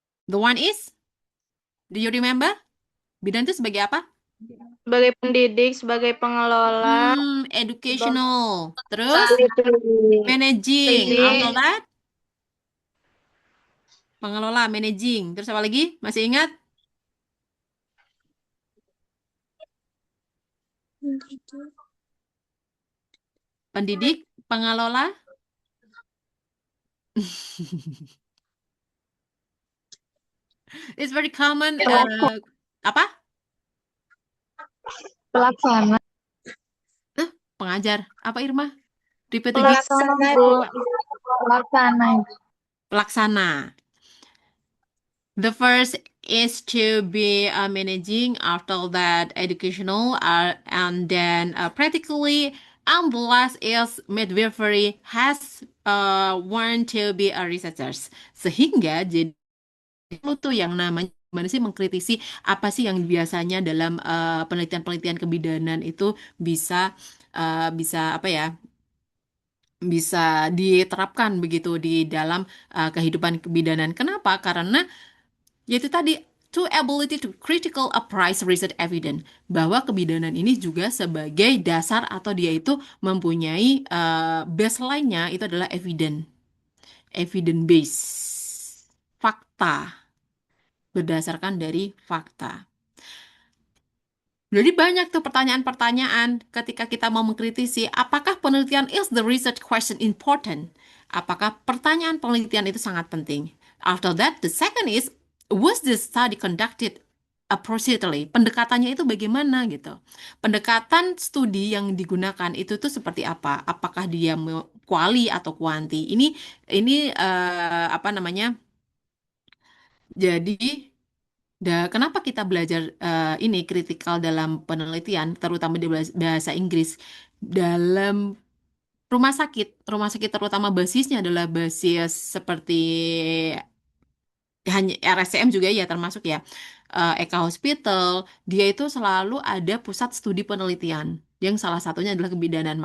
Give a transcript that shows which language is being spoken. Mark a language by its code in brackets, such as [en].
[en] The one is, do you remember? [id] Bidan itu sebagai apa? Sebagai pendidik, sebagai pengelola, [en] Educational. [id] Terus [en] Literally. managing. After [id] pendidik, [en] that, pengelola, managing. [id] Terus apa lagi? Masih ingat? Pendidik, pengelola. [en] It's very common. [id] Apa? Pelaksana. Pengajar. Apa Irma? [en] Repeat again. [id] Pelaksana, Bu. Pelaksana. Pelaksana. [en] The first is to be managing, after that educational, and then practically, and the last is midwifery has want to be a researchers. [id] Sehingga jadi lu tuh yang namanya gimana sih mengkritisi apa sih yang biasanya dalam penelitian-penelitian kebidanan itu bisa bisa apa ya bisa diterapkan begitu di dalam kehidupan kebidanan. Kenapa? Karena yaitu tadi [en] to ability to critical appraise research evidence [id] bahwa kebidanan ini juga sebagai dasar atau dia itu mempunyai baseline-nya itu adalah evidence base fakta. berdasarkan dari fakta. Jadi banyak tuh pertanyaan-pertanyaan ketika kita mau mengkritisi apakah penelitian [en] is the research question important? [id] Apakah pertanyaan penelitian itu sangat penting? [en] After that, the second is was the study conducted appropriately? [id] Pendekatannya itu bagaimana gitu? Pendekatan studi yang digunakan itu tuh seperti apa? Apakah dia kuali atau kuanti? Ini apa namanya? Jadi kenapa kita belajar ini kritikal dalam penelitian, terutama di bahasa Inggris, dalam rumah sakit terutama basisnya adalah basis seperti hanya RSCM juga ya termasuk ya, Eka Hospital, dia itu selalu ada pusat studi penelitian yang salah satunya adalah kebidanan.